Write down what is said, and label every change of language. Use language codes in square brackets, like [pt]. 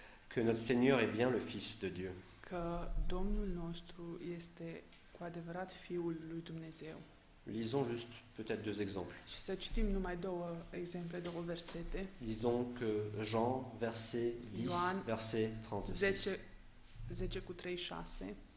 [fr] que notre Seigneur est bien le Fils de Dieu. [ro] că Domnul nostru este cu adevărat Fiul lui Dumnezeu. [fr] Lisons juste peut-être deux exemples. [ro] Și să citim numai două exemple, două versete. [fr] Lisons que Jean, verset 10, [ro] Ioan, [fr] verset 36. 10:36.